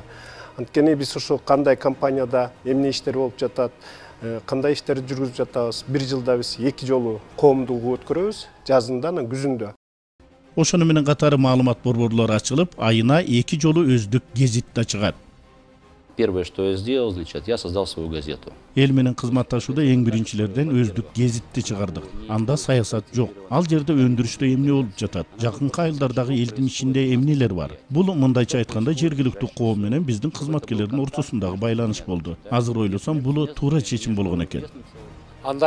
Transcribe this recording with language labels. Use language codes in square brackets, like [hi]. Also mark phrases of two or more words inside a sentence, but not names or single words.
[ky] Анткени биз ошо кандай компанияда эмне иштер болуп жатат, кандай иштерди жүргүзүп жатабыз. 1 жылда биз 2 жолу коомдук өткөрөбүз, жазында, күзүндө. Ошону менен катары маалымат борборлору ачылып, айына 2 жолу өздүк гезит да чыгат. [ru] Первое, что я сделал, значит, я создал свою газету. [ky] Эл менен кызматташууда эң биринчилерден өздүк гезитти чыгардык. Анда саясат жок. Ал жерде өндүрүштө эмне болуп жатат? Жакынкы айылдардагы элдин ичинде эмнелер бар? Бул мындайча айтканда жергиликтүү коом менен биздин кызматкерлердин ортосундагы байланыш болду. Азыр ойлосом, бул туура чечим болгон экен.